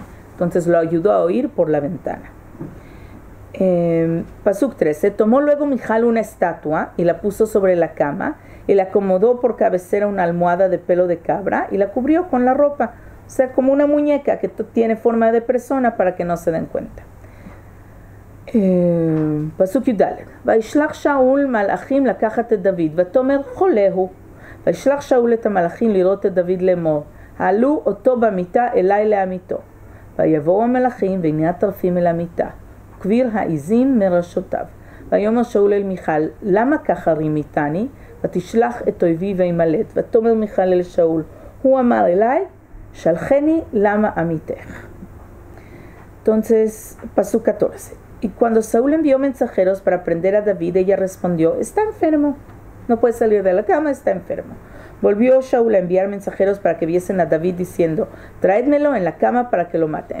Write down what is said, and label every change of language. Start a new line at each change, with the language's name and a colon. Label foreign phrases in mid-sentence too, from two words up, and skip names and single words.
Spanish: Entonces lo ayudó a huir por la ventana. Pasuk 13. Tomó luego Mijal una estatua y la puso sobre la cama y la acomodó por cabecera una almohada de pelo de cabra y la cubrió con la ropa. O sea, como una muñeca que tiene forma de persona para que no se den cuenta.
Hebrew: פסוק י"ד. וישלח שאול מלאכים לקחת את דוד ותאמר חולהו. וישלח שאול את המלאכים לראות את דוד לאמור: העלו אותו במיטה אליי להמיתו. ויבואו המלאכים והנה הטרפים אל המיטה. כביר העזים מראשותיו. ויאמר שאול אל מיכל: למה ככה רימיתני? ותשלח את אויבי וימלט. ותאמר מיכל אל שאול: הוא אמר אליי: שלחני למה אמיתך.
Spanish: Entonces, pasuk 14. Y cuando Saúl envió mensajeros para prender a David, ella respondió: está enfermo, no puede salir de la cama, está enfermo. Volvió Saúl a enviar mensajeros para que viesen a David diciendo: tráedmelo en la cama para que lo mate.